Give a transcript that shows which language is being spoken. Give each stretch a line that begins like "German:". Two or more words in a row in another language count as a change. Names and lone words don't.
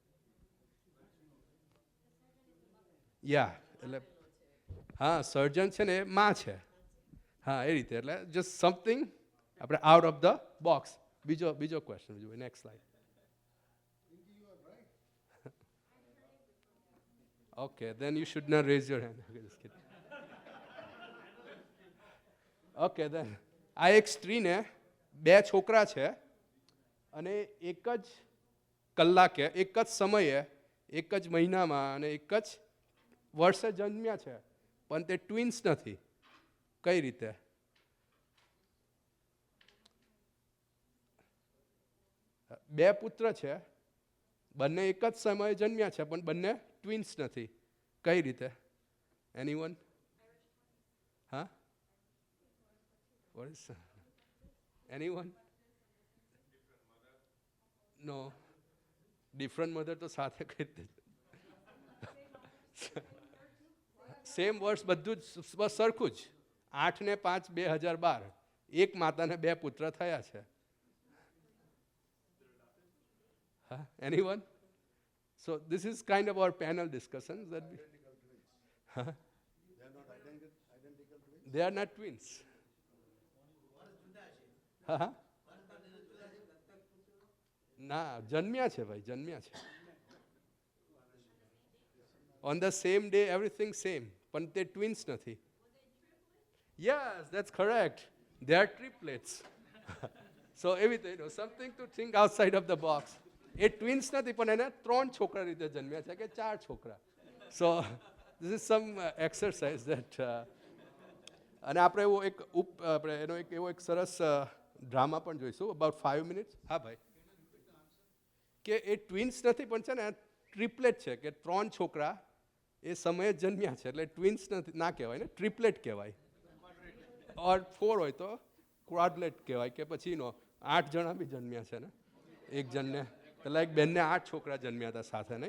Gujarati: યા એટલે હા, સર્જન છે ને એ માં છે. હા, એ રીતે. એટલે
English: just something
Gujarati: આપણે
English: out of the box.
Gujarati: બીજો ક્વેશ્ચન જોઈએ,
English: next slide.
Gujarati: ઓકે,
English: then you should not raise your hand.
Gujarati: ઓકે, then આ એક સ્ત્રીને બે છોકરા છે, અને એક જ કલાકે, એક જ સમયે, એક જ મહિનામાં અને એક જ વર્ષે જન્મ્યા છે, પણ તે ટ્વિન્સ નથી. કઈ રીતે? બે પુત્ર છે, બંને એક જ સમયે જન્મ્યા છે, પણ બંને ટ્વિન્સ નથી. કઈ રીતે? એનીવન? હા,
English: what is anyone? no, different mother
Gujarati: તો સાથે કઈ રીતે? સેમ વર્ષ, બધું જ બસ સરખું જ. 8 ને 5 2012. એક માતાને બે પુત્ર થયા છે. હા, એનીવન?
English: So this is kind of our panel discussion. They are not twins.
Gujarati: હા, ના, જન્મ્યા છે ભાઈ, જન્મ્યા છે.
English: On the same day, everything same,
Gujarati: પણ તે ટ્વિન્સ નથી.
English: Yes, that's correct. They are triplets. So
Gujarati: એવી રીતે
English: something to think outside of the box.
Gujarati: એ ટ્વિન્સ નથી, પણ એને 3 છોકરા રીતે જન્મ્યા છે કે 4 છોકરા.
English: So this is some exercise that
Gujarati: અને આપણે એવો આપણે એનો એવો એક સરસ ડ્રામા પણ જોઈશું,
English: about 5 minutes.
Gujarati: હા ભાઈ, કે એ ટ્વિન્સ નથી પણ છે ને ટ્રિપલેટ છે, કે 3 છોકરા એ સમયે જન્મ્યા છે, એટલે ટ્વિન્સ નથી, ના કહેવાય ને, ટ્રિપલેટ કહેવાય. ઓર 4 હોય તો ક્વાડલેટ કહેવાય, કે પછી 8 જણા બી જન્મ્યા છે ને એક જણને, એટલે એક બેનને 8 છોકરા જન્મ્યા હતા સાથે, નહીં?